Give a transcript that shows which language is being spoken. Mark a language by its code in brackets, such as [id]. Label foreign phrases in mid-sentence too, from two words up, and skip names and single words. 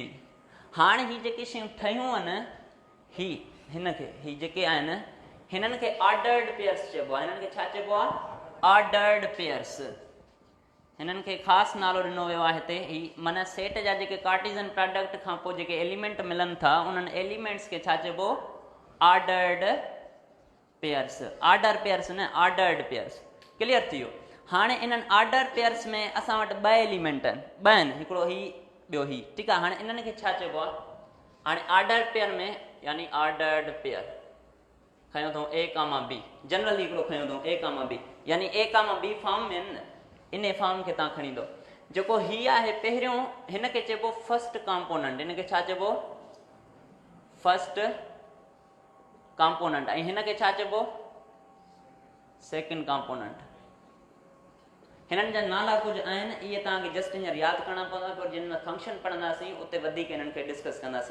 [sd] हाणे ही जेके शयूं ठहियूं आहिनि, ही जेके आहिनि हिननि खे [en] ordered pairs [sd] चइबो आहे। हिननि खे छा चइबो आहे? [en] ordered pairs. [sd] हिननि खे ख़ासि नालो ॾिनो वियो आहे हिते। ही माना सेट जा जेके [en] Cartesian product [sd] खां पोइ जेके एलिमेंट मिलनि था, उन्हनि एलिमेंट्स खे छा चइबो? [en] ordered pairs. order pairs na, ordered pairs, clear [sd] थी वियो। हाणे इन्हनि [en] order pairs [sd] में असां वटि 2 एलिमेंट आहिनि, 2 आहिनि, हिकिड़ो ही ॿियो ही, ठीकु आहे। हाणे इन्हनि खे छा चइबो आहे? हाणे [en] order pair [sd] में, यानी [en] ordered pair [sd] खयो अथऊं [en] a comma b, [sd] जनरली हिकिड़ो खयो अथऊं [en] a comma b, [sd] यानी [en] a comma b form [sd] में न, इन फॉर्म खे तव्हां खणींदो। जेको ही आहे पहिरियों, हिन खे चइबो [en] first component, [sd] हिन खे छा चइबो? [en] first component. [sd] ऐं हिन खे छा चइबो? [en] second component. [sd] हिननि जा नाला कुझु आहिनि, इहे तव्हांखे जस्ट हींअर यादि करणा पवंदा, पर जिन में फंक्शन पढ़ंदासीं उते वधीक हिननि खे डिस्कस कंदासीं।